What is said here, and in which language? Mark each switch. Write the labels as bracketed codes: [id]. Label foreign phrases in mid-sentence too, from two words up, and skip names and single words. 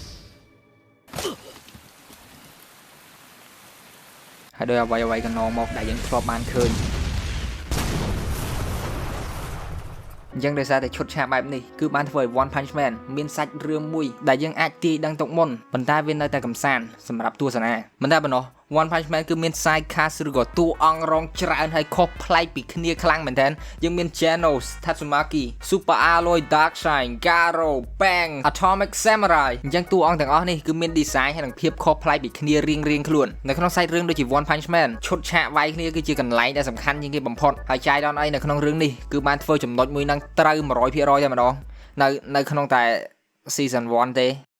[km] ហើយដោយអ្វីកន្លងមកដែលយើងធ្លាប់បានឃើញអញ្ចឹងដោយសារតែឈុតឆាកបែបនេះគឺបានធ្វើឲ្យ One Punch Man មានសាច់រឿងមួយដែលយើងអាចទាយដឹងទុក មុនប៉ុន្តែវានៅតែកំសាន្តសម្រាប់ទស្សនាមិនតែប៉ុណ្ណោះ One Punch Man គឺមាន [en] side cast [km] ឬក៏តួអង្គរងច្រើនហើយខុសប្លែកពីគ្នាខ្លាំងមែនទែនយើងមាន Genos Tatsumaki Super Alloy Darkshine Garo Bang Atomic Samurai អញ្ចឹងតួអង្គទាំងអស់នេះគឺមាន design ហើយនិងភាពខុសប្លែកពីគ្នារៀងខ្លួននៅក្នុង side រឿងដូចជា One Punch Man ឈុតឆាកវាយគ្នាគឺជាកន្លែងដែលសំខាន់ជាងគេបំផុតហើយចាយដល់អីនៅក្នុងរឿងនេះគឺបានធ្វើចំណុចមួយហ្នឹងត្រូវ 100% តែម្ដងនៅក្នុងតែ season 1 ទេ